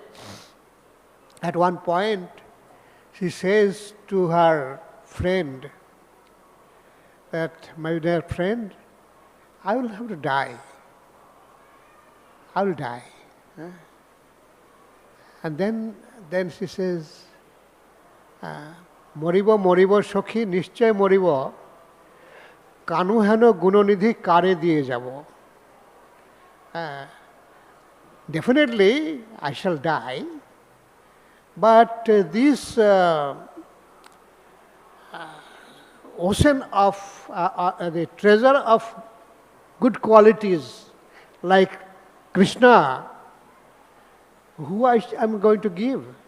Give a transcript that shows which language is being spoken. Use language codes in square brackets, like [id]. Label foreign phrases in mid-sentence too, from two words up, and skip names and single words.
[en] At one point, she says to her friend that, my dear friend, I will have to die. I will die. And then she says, [bn] মরিব, মরিব, সখি, নিশ্চয় মরিব, কানু হেন গুণনিধি কারে দিয়ে যাব. [en] Definitely, I shall die, but this ocean of the treasure of good qualities like Krishna, who I am going to give?